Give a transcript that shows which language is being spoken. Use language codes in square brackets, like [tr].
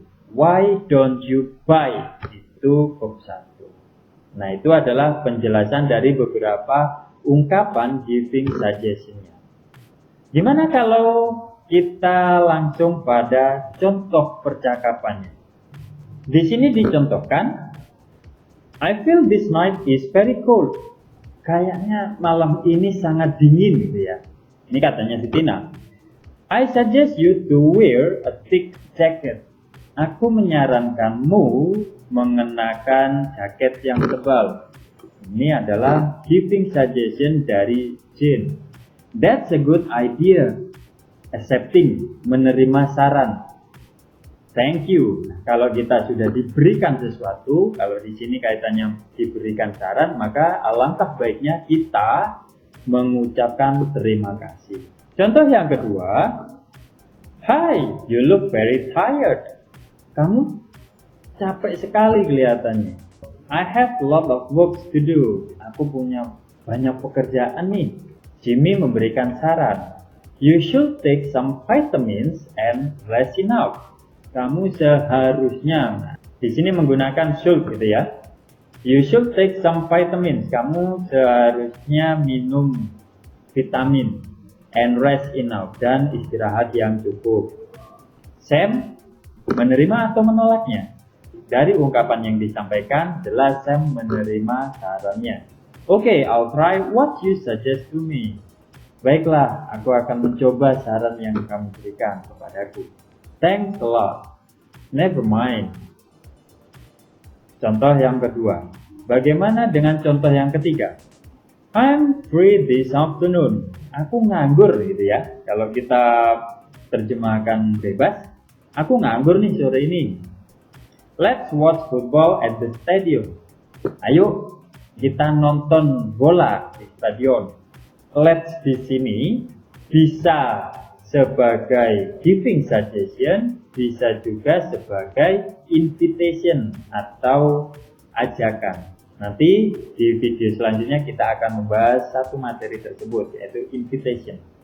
[en] Why don't you buy? [id] Itu verb 1. Nah, itu adalah penjelasan dari beberapa ungkapan giving suggestion-nya. Gimana kalau kita langsung pada contoh percakapannya? Di sini dicontohkan, [en] I feel this night is very cold. [id] Kayaknya malam ini sangat dingin gitu ya. Ini katanya si Tina. [en] I suggest you to wear a thick jacket. [id] Aku menyarankanmu mengenakan jaket yang tebal. Ini adalah giving suggestion dari Jane. [en] That's a good idea. Accepting, [id] menerima saran. [en] Thank you. [id] Kalau kita sudah diberikan sesuatu, kalau di sini kaitannya diberikan saran, maka alangkah baiknya kita mengucapkan terima kasih. Contoh yang kedua, [en] "Hi, you look very tired." [id] Kamu capek sekali kelihatannya. [en] "I have a lot of work to do." [id] Aku punya banyak pekerjaan nih. Jimmy memberikan saran, [en] "You should take some vitamins and rest enough." [id] Kamu seharusnya, di sini menggunakan should gitu ya. [en] You should take some vitamins. [id] Kamu seharusnya minum vitamin [en] and rest enough, [id] dan istirahat yang cukup. Sam menerima atau menolaknya? Dari ungkapan yang disampaikan, jelas Sam menerima sarannya. [en] "Okay, I'll try what you suggest to me." [id] Baiklah, aku akan mencoba saran yang kamu berikan kepadaku. [en] "Thanks a lot." Never mind. [id] Contoh yang kedua. Bagaimana dengan contoh yang ketiga? [en] "I'm free this afternoon." [id] Aku nganggur gitu ya. Kalau kita terjemahkan bebas, aku nganggur nih sore ini. [en] "Let's watch football at the stadium." [id] Ayo kita nonton bola di stadion. Let's di sini bisa sebagai giving suggestion, bisa juga sebagai invitation atau ajakan. Nanti di video selanjutnya kita akan membahas satu materi tersebut, yaitu invitation.